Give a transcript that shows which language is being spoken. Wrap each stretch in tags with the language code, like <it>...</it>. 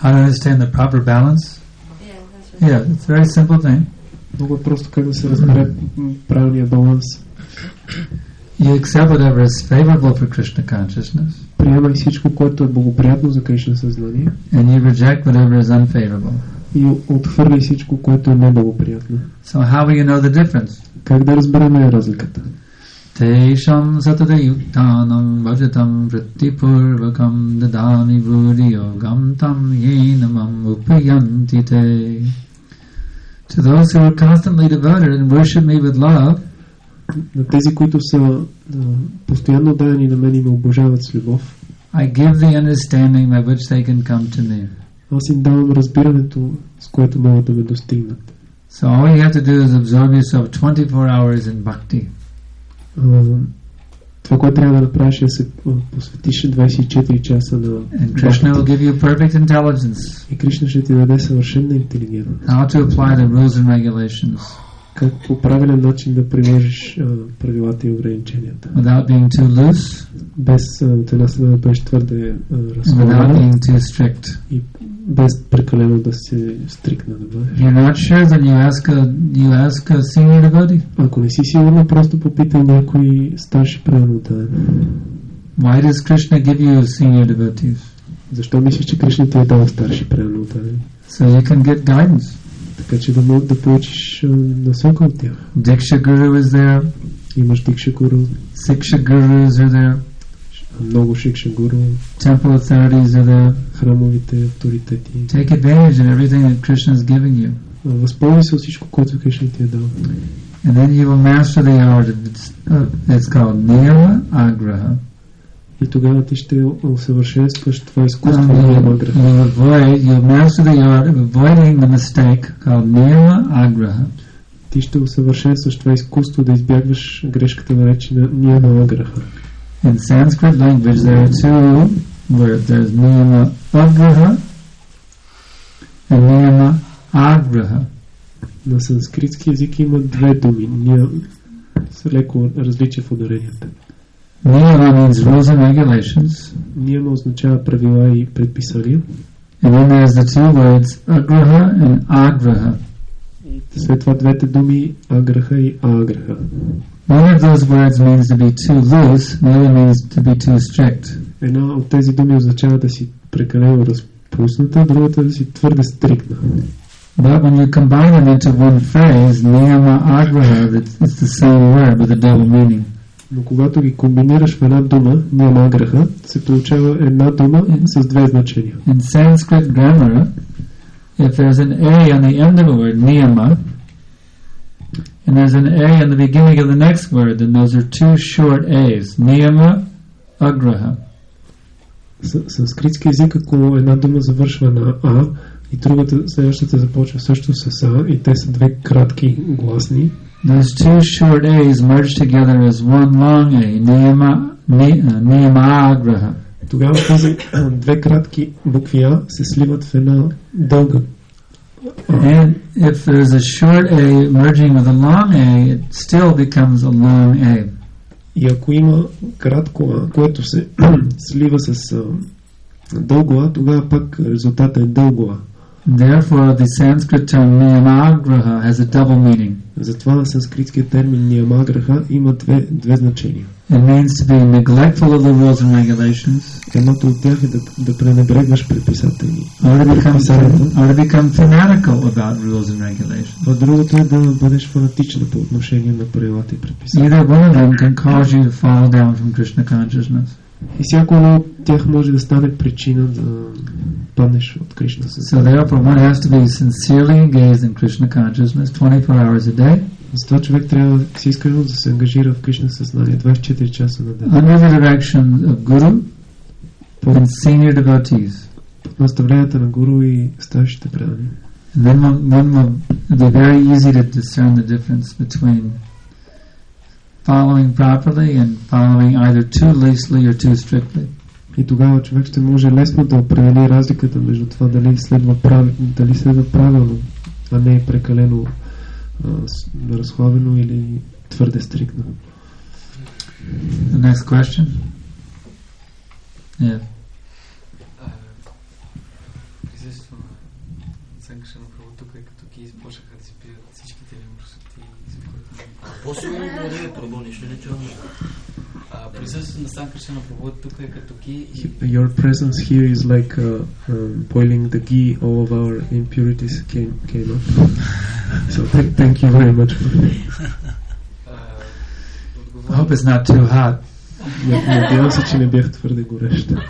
<en>How to understand the proper balance? Yeah, that's right. Yeah, it's a very simple thing.</en> <bg>Много е просто как да се разбере правилния баланс.</bg> <en>You accept whatever is favorable for Krishna consciousness.</en> <bg>Приемай всичко, което е благоприятно за Кришна съзнание.</bg> <en>And you reject whatever is unfavorable.</en> <bg>И отхвърли всичко, което е неблагоприятно.</bg> <en>So how will you know the difference?</en> <bg>Как да разберем разликата?</bg> <sa>Tesham satade yuktanam vajatam vrittipurvakam dadami buddhiyogam tam yenamam upayanti te.</sa> <en>To those who are constantly devoted and worship me with love,</en> <bg>на тези, които са постоянно дадени на мен и ме обожават с любов,</bg> <en>I give the understanding by which they can come to me.</en> <bg>Аз им давам разбирането, с което могат да ме достигнат.</bg> <en>So all you have to do is absorb yourself 24 hours in bhakti.</en> <bg>Това, което трябва да направиш е да се посветиш 24 часа на</bg> <en>And Krishna will give you perfect intelligence.</en> <bg>И Кришна ще ти даде съвършена интелигентност.</bg> <en>How to apply the rules and regulations.</en> <bg>Как по правилен начин да приложиш правилата и ограниченията.</bg> <en>Without being too loose.</en> <bg>Без от една страна да бъдеш твърде</bg> <en>Without</en> <bg>разходен.</bg> <en>being too strict.</en> <bg>И без прекалено да се стрикна да бъдеш.</bg> <en>You're not sure, then you ask a senior devotee.</en> <bg>Ако не си сигурно, просто попитай някой старши предан отдаване.</bg> <en>Why does Krishna give you senior devotees?</en> <bg>Защо мислиш, че Кришна ти е дал старши предан отдаване?</bg> <en>So you can get guidance.</en> <bg>Така че да получиш насока от тях.</bg> <en>Diksha Guru is there.</en> <bg>Имаш Дикша Гуру.</bg> <en>Siksha Gurus are there.</en> <bg>Много Шикша Гуру.</bg> <en>Temple authorities are there.</en> <bg>Храмовите авторитети.</bg> <en>Take advantage of everything that Krishna is giving you.</en> <bg>Възползвай се от всичко, което Кришна ти е дал.</bg> <en>And then you will master the art. It's called Niyama Agraha.</en> <bg>И тогава ти ще усъвършенстваш това изкуство на Нiyamagраха.</bg> <en>You'll master the art of avoiding the mistake called Niyama Agraha.</en> <bg>Ти ще усъвършенстваш това изкуство да избягваш грешката наречена Niyamagраха.</bg> <en>In Sanskrit language there are two words. There's Niyama Agraha and Niyama Agraha.</en> <bg>На санскритски език има две думи. С леко различие в ударенията.</bg> <en>Niyama means rules and regulations.</en> <bg>Niyama означава правила и предписания.</bg> <en>And then there's the two words Agraha and Agraha.</en> <bg>След това двете думи Аграха и Аграха.</bg> <en>One of those words means to be too loose, the other means to be too strict.</en> <bg>Една от тези думи означава да си прекалено разпусната, другата да си твърде стриктна.</bg> <en>But when you combine them into one phrase, Niyama Agraha, it's the same word with a double meaning.</en> <bg>Но когато ги комбинираш в една дума, Niyamagраха, се получава една дума с две значения.</bg> <en>In Sanskrit grammar, if there's an A on the end of a word, Niyama, and there's an A on the beginning of the next word, then those are two short A's. Niyama Agraha.</en> <bg>Санскритски език, ако една дума завършва на А и другата, следващата започва също с А и те са две кратки гласни,</bg> <en>those two short A's merge together as one long A, Niyama Agraha.</en> <bg>Тогава тези две кратки букви А се сливат в една дълга.</bg> <en>And if there's a short A merging with a long A, it still becomes a long A.</en> <bg>И ако има кратко А, което се слива с дълго А, тогава пак резултатът е дълго А.</bg> <en>Therefore, the Sanskrit term Niyamagraha has a double meaning.</en> <bg>Затова санскритският термин Niyamagраха има две значения.</bg> <en>It means to be neglectful of the rules and regulations.</en> <bg>Едното от тях е да пренебрегваш предписатели.</bg> <en>Or to become fanatical about rules and regulations.</en> <bg>А другото е да бъдеш фанатичен по отношение на правилата и предписания.</bg> <en>Either one of them can cause you to fall down from Krishna consciousness.</en> <bg>И всяко едно от тях може да стане причина да паднеш от Кришна съзнание.</bg> <en>So therefore one has to be sincerely engaged in Krishna consciousness 24 hours a day.</en> <bg>Затова човек трябва да си искрено да се ангажира в Кришна съзнание 24 часа на ден.</bg> <en>Under the direction of Guru and senior devotees.</en> <bg>Под наставленията на Гуру и старшите предани.</bg> <en>And then one will be very easy to discern the difference between following properly and following either too loosely or too strictly.</en> <bg>И тогава човек ще може лесно да определи разликата между това дали следва правилно, а не прекалено разхлабено или твърде стриктно.</bg> <en>The next question? Yeah.</en> <bg>Присъствието на Санкаршан Прабху тук е като ги започнаха да си пият всичките ли мръсоти и за което По-силно говори Прабху, нищо не чувам. Присъствието на Санкаршан Прабху тук е като ги.</bg> <en>Your presence here is like boiling the ghee. All of our impurities came up. So thank you very much for that. I hope it's not too hot.</en> <bg>Надявам се, че не бях твърде горещ.</bg>